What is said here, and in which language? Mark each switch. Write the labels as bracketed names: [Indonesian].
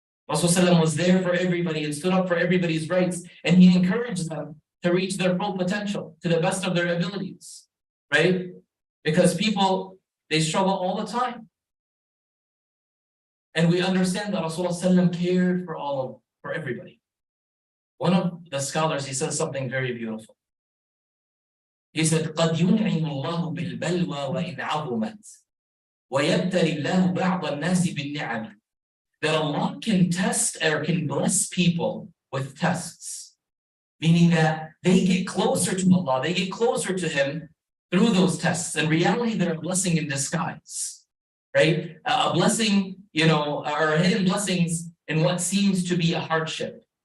[English] Rasulullah was there for everybody and stood up for everybody's rights, and he encouraged them to reach their full potential to the best of their abilities, right? Because people, they struggle all the time. And we understand that Rasulullah cared for everybody. One of the scholars, he says something very beautiful. He said, [Arabic] قَدْ يُنْعِمُ اللَّهُ بِالْبَلْوَى وَإِنْ عَظُمَتْ وَيَبْتَلِ اللَّهُ بَعْضَ النَّاسِ بِالنِّعَمِ. [English] That Allah can test or can bless people with tests, meaning that they get closer to Allah, they get closer to Him through those tests. In reality, they're a blessing in disguise, right? A blessing, or hidden blessings in what seems to be a hardship.